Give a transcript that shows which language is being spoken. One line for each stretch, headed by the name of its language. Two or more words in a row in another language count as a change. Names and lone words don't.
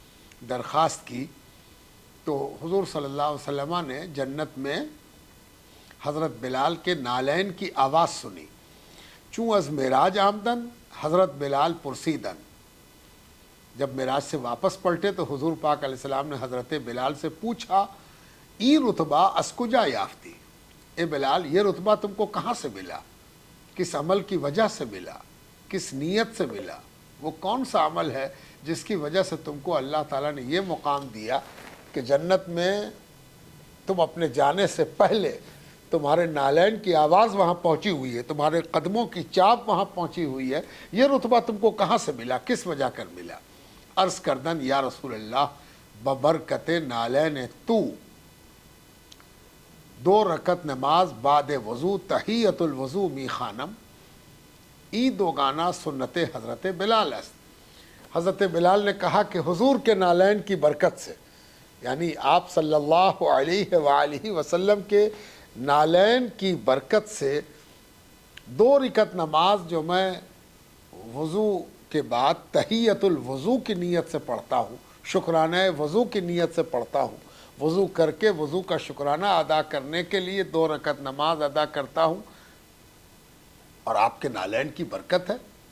Urdu: درخواست کی، تو حضور
Arabic: صلی اللہ علیہ وسلم
Urdu: نے جنت میں حضرت بلال کے نالین کی آواز سنی،
Persian: چوں از معراج آمدن حضرت بلال پرسیدن،
Urdu: جب معراج سے واپس پلٹے تو حضور پاک
Arabic: علیہ السلام
Urdu: نے حضرت بلال سے پوچھا،
Persian: ای رتبہ از کجا یافتی،
Urdu: اے بلال یہ رتبہ تم کو کہاں سے ملا، کس عمل کی وجہ سے ملا، کس نیت سے ملا، وہ کون سا عمل ہے جس کی وجہ سے تم کو اللہ تعالیٰ نے یہ مقام دیا کہ جنت میں تم اپنے جانے سے پہلے تمہارے نالین کی آواز وہاں پہنچی ہوئی ہے، تمہارے قدموں کی چاپ وہاں پہنچی ہوئی ہے، یہ رتبہ تم کو کہاں سے ملا، کس وجہ کر ملا؟
Persian: عرض کردن
Arabic: یا رسول اللہ
Persian: ببرکت نالین تو، 2 رکعت نماز بعد وضو تحیت الوضو می خانم، ای 2 گانا سنت حضرت بلال است۔
Urdu: حضرت بلال نے کہا کہ حضور کے نالین کی برکت سے، یعنی آپ
Arabic: صلی اللہ علیہ وآلہ وسلم
Urdu: کے نالین کی برکت سے 2 رکعت نماز جو میں وضو کے بعد تحیت الوضو کی نیت سے پڑھتا ہوں، شکرانہ وضو کی نیت سے پڑھتا ہوں، وضو کر کے وضو کا شکرانہ ادا کرنے کے لیے 2 رکعت نماز ادا کرتا ہوں، اور آپ کے نالین کی برکت ہے۔